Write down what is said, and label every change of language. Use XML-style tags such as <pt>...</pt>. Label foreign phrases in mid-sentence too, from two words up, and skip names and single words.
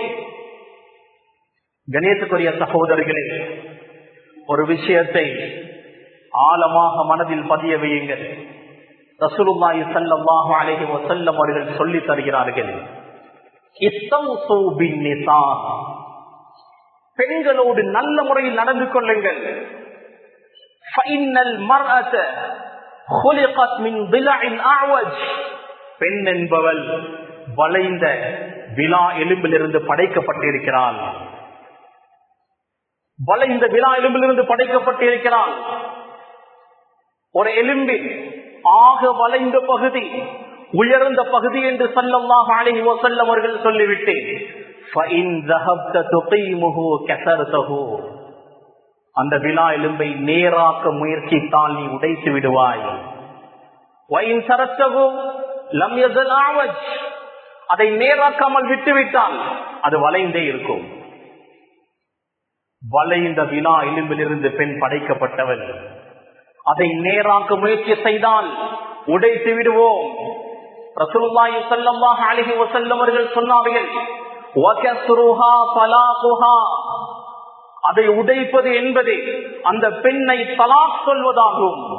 <ta>கணேசக்குரிய சகோதரர்களே, ஒரு விஷயத்தை ஆழமாக மனதில் பதிய வையுங்கள்.</ta> <ar>رسول الله صلى الله عليه وسلم</ar> <ta>அவர்கள் சொல்லி தருகிறார்கள்,</ta> <ar>استوصوا بالنساء,</ar> <ta>பெண்களோடு நல்ல முறையில் நடந்து கொள்ளுங்கள்.</ta> <ar>فإن المرأة خلقت من ضلع اعوج,</ar> <ta>பெண் என்பவள் வளைந்த விலா எலும்பிலிருந்து படைக்கப்பட்டிருக்கிறாள். வளைந்த விலா எலும்பிலிருந்து படைக்கப்பட்டிருக்கிறாள். ஒரு எலும்பில் ஆக வளைந்த பகுதி, உயர்ந்த பகுதி என்று</ta> <ar>صلى الله عليه وسلم</ar> <ta>அவர்கள் சொல்லிவிட்டு,</ta> <ar>فَإِنْ ذَهَبْتَ تُقِيمُهُ كَسَرْتَهُ,</ar> <ta>அந்த விலா எலும்பை நேராக்க முயற்சித்தால் நீ உடைத்து விடுவாய்.</ta> <ar>وَإِنْ تَرَكْتَهُ لَمْ يَزَلْ أَعْوَجْ,</ar> <ta>அதை நேராக்காமல் விட்டுவிட்டால் அது வளைந்தே இருக்கும். வளைந்த விலா எலும்பிலிருந்து பெண் படைக்கப்பட்டவள். அதை நேராக்க முயற்சி செய்தால் உடைத்து விடுவோம்.</ta> <ar>رسول الله صلى الله عليه وسلم</ar> <ta>அவர்கள் சொன்னார்கள்,</ta> <ar>وكسرها طلاقها,</ar> <ta>அதை உடைப்பது என்பது அந்த பெண்ணை தலாக் சொல்வதாகும்.</ta>